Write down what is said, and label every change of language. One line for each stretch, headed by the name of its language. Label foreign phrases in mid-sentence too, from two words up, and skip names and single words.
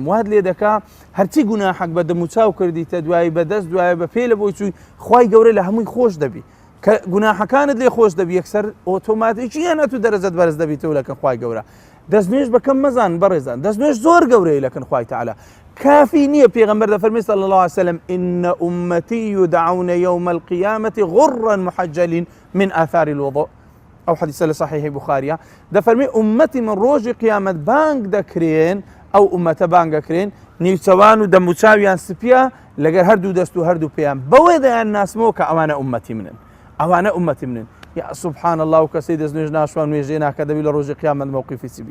Central Kurdish: وات لێ دەکا هەرچی گوناحەک بە دەم و چاو کردیتە دوایی بە دەست دوایە بە پێ لە بۆی چووی خوای گەورە لە هەمووی خۆش دەبی، کە گوناحەکانت لێ خۆش دەبی یەکسەر ئۆتۆماتیکی یانە تو دەرەجەت بەرز دەبیتەوە لەکەن خوای گەورە. دەستنوێژ بەکەم مەزان بەڕێزان، دەستنوێژ زۆر گەورەیە لەکەن خوای تەعالا. کافی نییە پێغەمبەر دەفەرمێ
Arabic: صلی الله عليه وسلم إن أمتي يدعون يوم القيامة غرا محجلين من آثار الوضوء.
Central Kurdish: ئەو حەدیثە لە صحیحی بوخاریە دەفەرمێ ئومەتی من ڕۆژی قیامەت بانگ دەکرێن، ئەو ئومەتە بانگ دەکرێن نیوچەوان و دەم و چاویان سپیە لەگەر هەردوو دەست و هەردوو پێیان بەوەی دەیان ناسمەوە کە ئەوانە ئومەتی منن، ئەوانە ئومەتی منن.
Arabic: یا سبحان الله
Central Kurdish: و کەسەی دەستنوێژ ناشوان نوێژێ ناکە دەبی لە ڕۆژی قیامەت موقیفی چی بی.